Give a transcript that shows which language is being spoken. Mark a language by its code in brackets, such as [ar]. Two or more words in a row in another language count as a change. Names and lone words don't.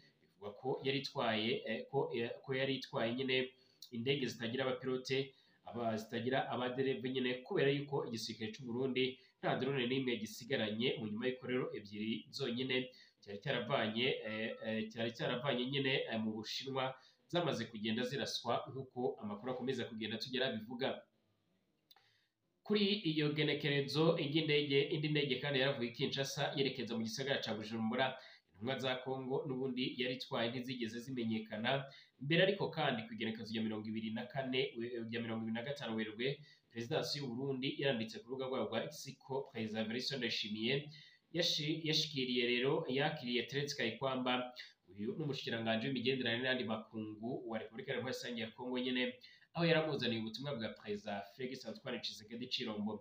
[rn] Bivugwa ko yari itwaye nyine indege zitagira abapilote zitagira abadereve nyine, kubera yuko igisirikare cy'u Burundi nta drone n'imwe gisigaranye mu nyuma y'uko rero ebyiri zonyine cyari cyaravanye nyine mu Bushinwa zamaze kugenda ziraswa, nk'uko amakuru akomeza kugenda tugera bivuga. Kuri iyo genekerezo indi ndege kandi yaravuye Kinshasa yerekeza mu gisagara ca Bujumbura. Intumwa za Kongo n'ubundi yari itwaye ntizigeze zimenyekana mbere, ariko kandi ku igenekerezo rya 25 Werurwe Perezidansi y'u Burundi yaranditse ku rubuga rwabo rwa X ko Perezida Evariste Ndayishimiye yashikiriye rero yakiriye Terence Kayikwamba uyu n'umushikiranganje w'imigenderanire n'andi makungu wa Republika Iharanira Demokarasi ya Kongo nyene aho yaramuzaniye ubutumwa bwa Perezida Felix Antoine Tshisekedi Chilombo.